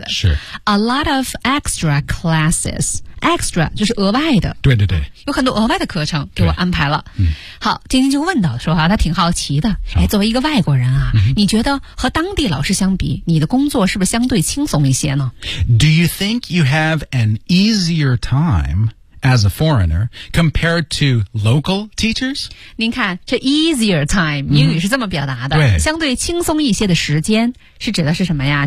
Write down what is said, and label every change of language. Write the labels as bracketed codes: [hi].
[zh] 嗯、是 [en] a lot of extra classes extra [zh] 就是额外的，对对对，有很多额外的课程给我安排了。好，晶晶就问到说哈，他挺好奇的，哎，作为一个外国人啊，你觉得和当地老师相比，你的工作是不是相对轻松一些呢？ [en] Do you think you have an easier time as a foreigner compared to local teachers? [zh] 您看，这 easier time 英语是这么表达的，对，相对轻松一些的时间是指的是什么呀？